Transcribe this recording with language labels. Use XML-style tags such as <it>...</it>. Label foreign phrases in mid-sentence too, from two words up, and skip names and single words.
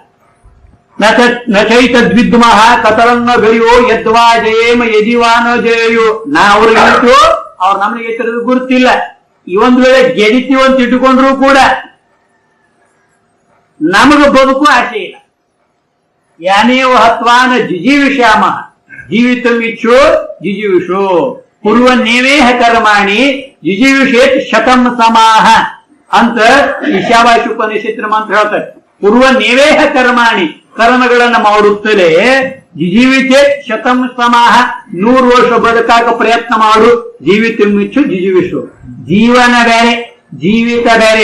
<sa>ನಚೈತ ದ್ವಿದ್ಮಃ ಕತರನ್ನ ಗರಿಯೋ ಯದ್ವಾ ಜಯೇಮ ಯದಿವಾನೋ ಜಯೋ.</sa> <kn>ನಾ ಅವ್ರಿಗೆ ಹೇಳ್ತೀವೋ ಅವ್ರು ನಮಗೆ ತಿಳಿದು ಗುರುತಿಲ್ಲ. ಈ ಒಂದು ವೇಳೆ ಗೆದಿತೀವಿ ಅಂತ ಇಟ್ಟುಕೊಂಡ್ರು ಕೂಡ ನಮಗ ಬದುಕು ಆಸೆ ಇಲ್ಲ.</kn> <sa>ಯಾನೇವ ಹತ್ವಾನ ಜಿಜೀವಿಷಾಮ ಜೀವಿತಂ ಇಚ್ಛೋ ಜಿಜೀವಿಷೋ ಕುರ್ವನ್ನೇವೇಹ ಕರ್ಮಾಣಿ ಜಿಜೀವಿಷೇತ್ ಶತಂ ಸಮಾಹ</sa> <kn>ಅಂತ ಈಶಾವಾಸ್ಯ ಉಪನಿಷತ್ತಿನ ಮಂತ್ರ ಹೇಳ್ತಾರೆ.</kn> <sa>ಕುರ್ವನ್ನೇವೇಹ ಕರ್ಮಾಣಿ</sa> <kn>ಕರ್ಮಗಳನ್ನ ಮಾಡುತ್ತಲೇ</kn> <sa>ಜಿಜೀವಿತೇತ್ ಶತಂ ಸಮಾಹ</sa> <kn>100 ವರ್ಷ ಬದುಕಾಕ ಪ್ರಯತ್ನ ಮಾಡು.</kn> <sa>ಜೀವಿತಂ ಇಚ್ಛು ಜಿಜೀವಿಷು.</sa> <kn>ಜೀವನ ಬೇರೆ, ಜೀವಿತ ಬೇರೆ.</kn>